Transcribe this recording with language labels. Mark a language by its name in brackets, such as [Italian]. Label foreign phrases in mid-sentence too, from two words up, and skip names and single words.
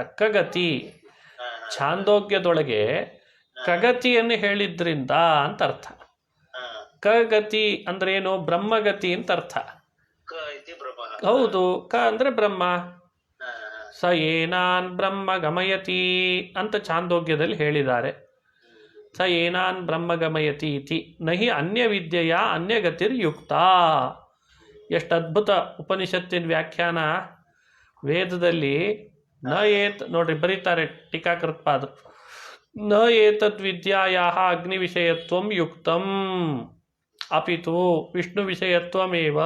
[Kannada] ಕಗತಿ ಛಾಂದೋಗ್ಯದೊಳಗೆ ಕಗತಿಯನ್ನು ಹೇಳಿದ್ರಿಂದ ಅಂತ ಅರ್ಥ. ಕಗತಿ ಅಂದ್ರೆ ಏನು? ಬ್ರಹ್ಮಗತಿ ಅಂತ ಅರ್ಥ. ಹೌದು, ಕ ಅಂದ್ರೆ ಬ್ರಹ್ಮ. [Sanskrit] ಸ ಏನಾನ್ ಬ್ರಹ್ಮ ಗಮಯತಿ [Kannada] ಅಂತ ಛಾಂದೋಗ್ಯದಲ್ಲಿ ಹೇಳಿದ್ದಾರೆ. [Sanskrit] ಸ ಏನಾನ್ ಬ್ರಹ್ಮ ಗಮಯತಿ ಇತಿ ನಹಿ ಅನ್ಯ ವಿದ್ಯೆಯ ಅನ್ಯಗತಿರ್ಯುಕ್ತ. [Kannada] ಎಷ್ಟು ಅದ್ಭುತ ಉಪನಿಷತ್ತಿನ ವ್ಯಾಖ್ಯಾನ ವೇದದಲ್ಲಿ. [Sanskrit] ನ ಏತ್ [Kannada] ನೋಡ್ರಿ ಬರೀತಾರೆ ಟೀಕಾಕೃತ್ಪಾದರು. [Sanskrit] ನ ಏತದ್ ವಿದ್ಯಾಯಾಹ ಅಗ್ನಿ ವಿಷಯತ್ವಂ ಯುಕ್ತಂ ಅಪಿತು ವಿಷ್ಣು ವಿಷಯತ್ವಮೇವ.